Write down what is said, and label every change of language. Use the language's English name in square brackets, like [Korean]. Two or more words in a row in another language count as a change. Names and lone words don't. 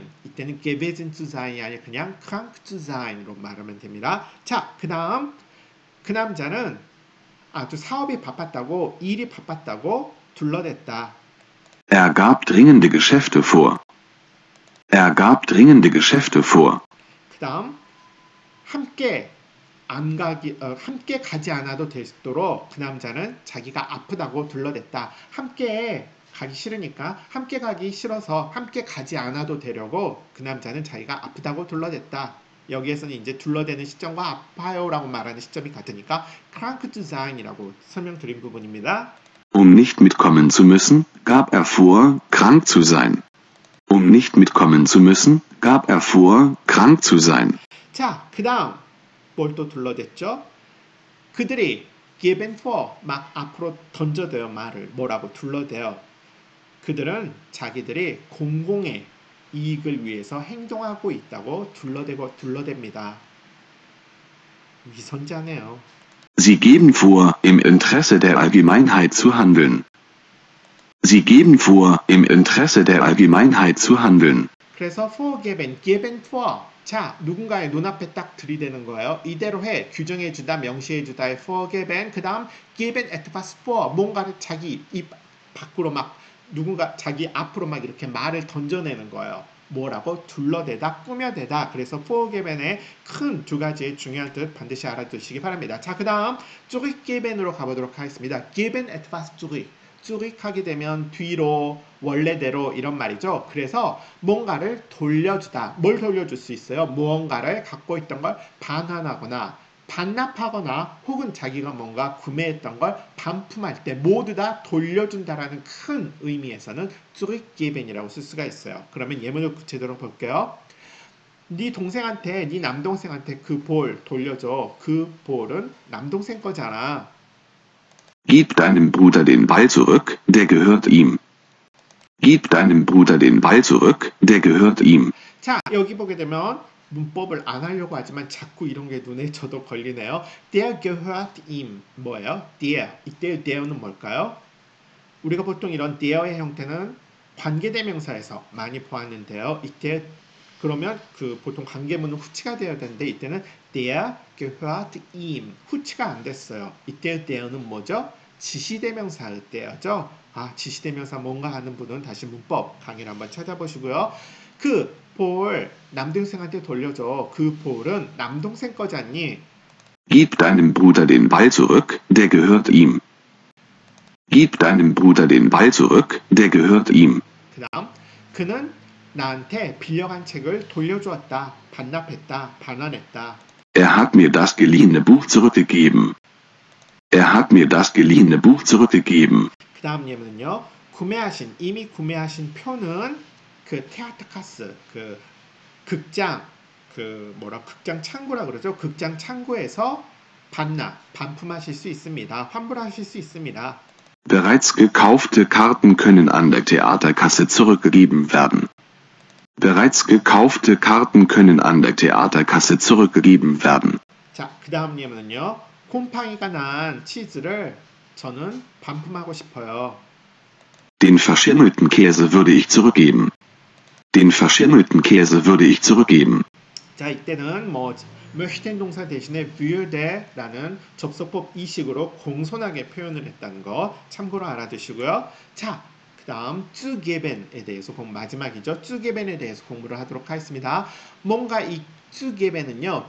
[Korean] 이때는 [German] gewesen zu sein [Korean] 이 아니라 그냥 [German] krank zu sein [Korean] 으로 말하면 됩니다. 자, 그 다음 그 남자는 아주 사업이 바빴다고, 일이 바빴다고 둘러댔다. [German] Er gab dringende Geschäfte vor. Er gab dringende Geschäfte vor. [Korean] 그 다음 함께 가지 않아도 되도록 그 남자는 자기가 아프다고 둘러댔다. 함께 가기 싫으니까 함께 가기 싫어서 함께 가지 않아도 되려고 그 남자는 자기가 아프다고 둘러댔다. 여기에서는 이제 둘러대는 시점과 아파요라고 말하는 시점이 같으니까 [German] krank zu sein [Korean] 이라고 설명드린 부분입니다. [German] Um nicht mitkommen zu müssen, gab er vor, krank zu sein. Um nicht mitkommen zu müssen, gab er vor, krank zu sein. [Korean] 자, 그 다음 뭘 또 둘러댔죠? 그들이 [English] given for [Korean] 막 앞으로 던져대요. 말을 뭐라고 둘러대요. 그들은 자기들이 공공의 이익을 위해서 행동하고 있다고 둘러댑니다. 위선자네요. [German] Sie geben vor, im Interesse der Allgemeinheit zu handeln. Sie geben vor, im Interesse der Allgemeinheit zu handeln. 그래서 vorgeben, geben vor. [Korean] 자, 누군가의 눈앞에 딱 들이대는 거예요. 이대로 해. 규정해주다, 명시해주다의 vorgeben. 그 다음 [German] geben etwas vor. [Korean] 뭔가를 자기 입 밖으로 막 누군가 자기 앞으로 막 이렇게 말을 던져내는 거예요. 뭐라고? 둘러대다, 꾸며대다. 그래서 vorgeben의 큰 두 가지의 중요한 뜻 반드시 알아두시기 바랍니다. 자, 그 다음 zurückgeben으로 가보도록 하겠습니다. [German] geben etwas zurück. [Korean] zurück하게 되면 뒤로, 원래대로 이런 말이죠. 그래서 뭔가를 돌려주다. 뭘 돌려줄 수 있어요? 무언가를 갖고 있던 걸 반환하거나 반납하거나 혹은 자기가 뭔가 구매했던 걸 반품할 때 모두 다 돌려준다라는 큰 의미에서는 zurückgeben이라고 쓸 수가 있어요. 그러면 예문을 구체적으로 볼게요. 네 동생한테, 네 남동생한테 그 볼 돌려줘. 그 볼은 남동생 거잖아. [German] Gib deinem Bruder den Ball zurück, der gehört ihm. Gib deinem Bruder den Ball zurück, der gehört ihm. [Korean] 자, 여기 보게 되면 문법을 안 하려고 하지만 자꾸 이런 게 눈에 저도 걸리네요. [German] Der gehört ihm [Korean] 뭐예요? Der. 이때의 der는 뭘까요? 우리가 보통 이런 der의 형태는 관계대명사에서 많이 보았는데요. 이때 그러면 그 보통 관계문은 후치가 되어야 되는데 이때는 [German] der gehört ihm [Korean] 후치가 안 됐어요. 이때의 der는 뭐죠? 지시대명사의 der죠. 아, 지시대명사 뭔가 하는 분은 다시 문법 강의를 한번 찾아보시고요. 그 볼 남동생한테 돌려줘. 그 볼은 남동생 거잖니. [German] Gib deinem Bruder den Ball zurück, der gehört ihm. Gib deinem Bruder den Ball zurück, der gehört ihm. [Korean] 그 다음 그는 나한테 빌려간 책을 돌려주었다. 반납했다. 반환했다. [German] Er hat mir das geliehene Buch zurückgegeben. Er hat mir das geliehene Buch zurückgegeben. [Korean] 그 다음 예문은요. 구매하신 이미 구매하신 표는 그 테아트카스 그 극장 그 뭐라 극장 창구라 그러죠. 극장 창구에서 반납 반품하실 수 있습니다. 환불하실 수 있습니다. [German] Bereits gekaufte Karten können an der Theaterkasse zurückgegeben werden. Bereits gekaufte Karten können an der Theaterkasse zurückgegeben werden. [Korean] 자, 그 다음 예문은요. 곰팡이가 난 치즈를 저는 반품하고 싶어요. [German] Den verschimmelten Käse würde ich zurückgeben. Den verschimmelten Käse würde ich zurückgeben. [Korean] 자, 이때는 뭐 möchten 동사 대신에 würde라는 접속법 이식으로 공손하게 표현을 했다는 거 참고로 알아두시고요. 자, 그 다음 zugeben에 대해서 마지막이죠. zugeben에 대해서 공부를 하도록 하겠습니다. 뭔가 이 zugeben은요.